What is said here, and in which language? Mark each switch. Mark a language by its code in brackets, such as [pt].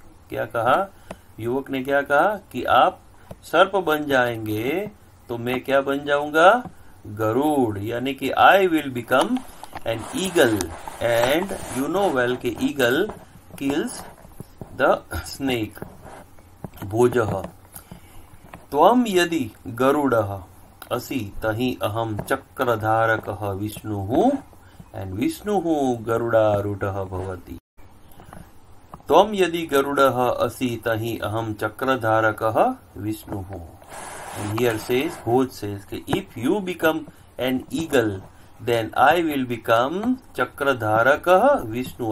[hi] क्या कहा युवक ने, क्या कहा कि आप सर्प बन जाएंगे तो मैं क्या बन जाऊंगा, गरुड़। [en] यानी कि I will become an eagle. And you know well कि ईगल किल्स द स्नेक। [sa] भोजः त्वम यदि गरुड़ः असि तहि अहम चक्रधारकः विष्णुः [en] and [sa] विष्णुः गरुडारूढ़ः भवति। त्वं यदि गरुडः असि तहि अहम चक्रधारकः विष्णुः। [en] And here says, Bhoj says, if you become an eagle, then I will become Chakradharakah Vishnu.